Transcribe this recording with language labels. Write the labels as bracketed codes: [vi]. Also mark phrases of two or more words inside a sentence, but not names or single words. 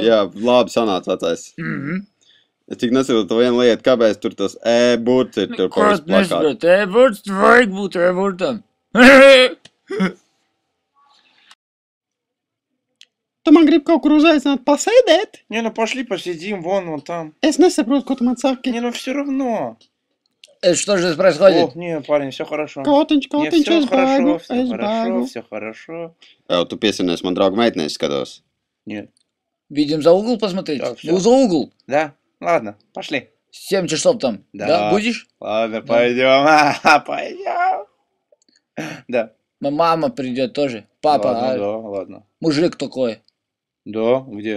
[lv] Jā, labi sanāca vecais. Es tik nesaprotu vienu lietu, kāpēc tur tas e-burts ir tur pa visu plakātu. Nesaprot, e-burts, vajag būt e-burtam. Tu man gribi kaut kur uzaicināt pasēdēt? [ru] Не, ну пошли посидим, вон там. [lv] Es nesaprotu, ko tu man saki. [ru] Не, ну все равно. Что же здесь происходит? О, не, парень, все хорошо. [lv] Kotiņš, [ru] Не, [lv] kotiņš, [ru] все [lv] es baigu, [ru] хорошо, все [lv] es [ru] хорошо, [lv] baigu. [ru] все хорошо. [lv] Tu piesinies man draugu meitnēs skatos. [ru] Нет. Видим за угол посмотреть? Так, всё. Ну, за угол. Да? Ладно, пошли. 7 часов там. Да? Будешь? Ладно, пойдем. Пойдем. Да. Мама придет тоже. Папа, Ладно, да, ладно. мужик такой. Да, где?